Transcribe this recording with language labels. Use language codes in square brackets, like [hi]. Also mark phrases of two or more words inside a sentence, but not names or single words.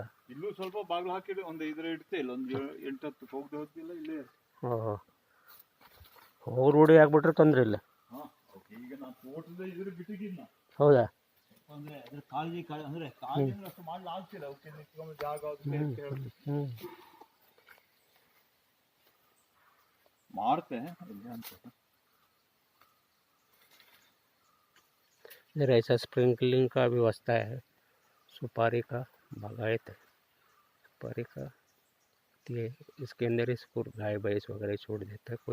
[kn] ಇಲ್ಲೂ ಸ್ವಲ್ಪ ಬಾಗಿಲು ಹಾಕಿದ್ರೆ ಒಂದು ಇದ್ರ ಇಡ್ತೆ ಇಲ್ಲ ಒಂದು 8-10 ಹೋಗದೆ ಹೋಗ್ತಿಲ್ಲ ಇಲ್ಲೇ. ಓಹೋ, ಹೋಗಿ ರೂಢಿ ಆಗ್ಬಿಟ್ರೆ ತೊಂದರೆ ಇಲ್ಲ. ಈಗ ನಾನು ತೋಟದ ಇದ್ರ ಬಿಟ್ಟಿದ್ದೀನಿ. ಹೌದಾ? ಅಂದ್ರೆ ಅದ್ರ ಕಾಳಜಿ ಅಂದ್ರೆ ಕಾಳಜಿ ಅಷ್ಟು ಮಾಡ್ಲಿ ಆಗ್ತಿಲ್ಲ. ಅವಕ್ಕೆ ನಿತ್ಕೊಂಡು ಜಾಗ [hi] मारते हैं इधर ऐसा स्प्रिंकलिंग का व्यवस्था है। सुपारी का बागायत है, सुपारी का ये इसके अंदर इसको गाय भैंस वगैरह छोड़ देता है।